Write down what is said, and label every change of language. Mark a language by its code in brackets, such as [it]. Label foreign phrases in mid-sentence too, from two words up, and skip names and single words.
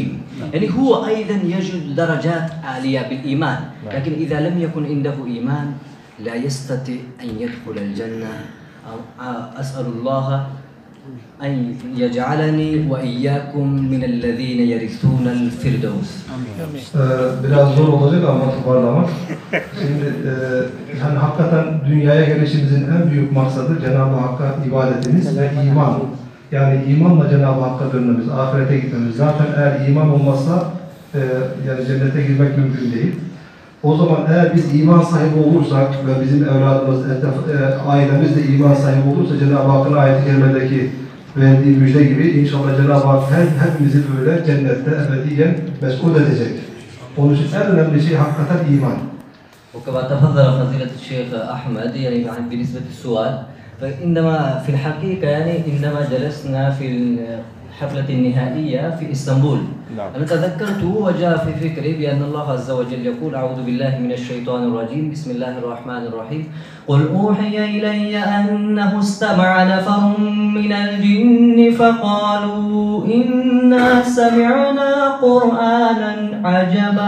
[ar] يعني هو أيضا يجد درجات عالية بالإيمان لكن إذا لم يكن عنده إيمان لا يستطيع أن يدخل الجنة. أسأل الله أن يجعلني وإياكم من الذين يرثون الفردوس. [tr] Biraz zor olacak ama toparlamak. Şimdi yani hakikaten dünyaya gelişimizin en büyük maksadı Cenab-ı Hakk'a ibadetimiz ve iman. Yani imanla Cenab-ı Hakk'a dönmemiz, ahirete gitmemiz. Zaten eğer iman olmazsa yani cennete girmek mümkün değil. O zaman eğer biz iman sahibi olursak ve bizim evladımız, ailemiz de iman sahibi olursa Cenab-ı Hakk'ın ayet-i kerimedeki verdiği müjde gibi inşallah Cenab-ı Hak hepimizi böyle cennette ebediyen mes'ud edecek. Onun için en önemli şey hakikaten iman. [ar] وكما تفضل فضيلة الشيخ أحمد يعني بالنسبة للسؤال فإنما في الحقيقة يعني عندما جلسنا في الحفلة النهائية في إسطنبول أنا تذكرت وجاء في فكري بأن الله عز وجل يقول أعوذ بالله من الشيطان الرجيم بسم الله الرحمن الرحيم قل أوحي إلي أنه استمع نفر من الجن فقالوا إنا سمعنا قرآنا عجبا.